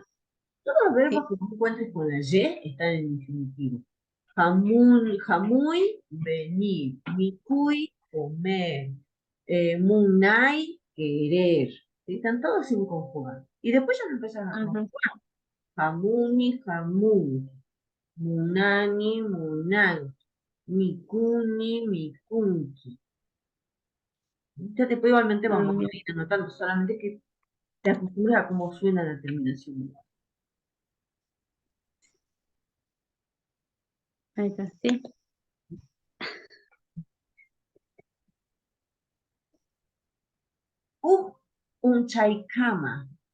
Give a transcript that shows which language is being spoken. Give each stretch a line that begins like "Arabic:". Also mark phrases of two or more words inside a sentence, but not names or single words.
Spanish: Todos los verbos sí, que vos encuentres con la Y están en infinitivo.
Quechua: Jamun, jamuy, venir.
Spanish: Mikui, comer. Munai, querer. ¿Sí? Están todos sin conjugar. Y después ya lo empezás a conjugar. ajá,
Quechua: Jamuni, jamuni. Munani, munan. Mikuni, mikunki.
Spanish: Ya después igualmente vamos a mm, ir anotando, solamente que te acostumbras a cómo suena la terminación. ahí está, sí,
Quechua: Un chaikama.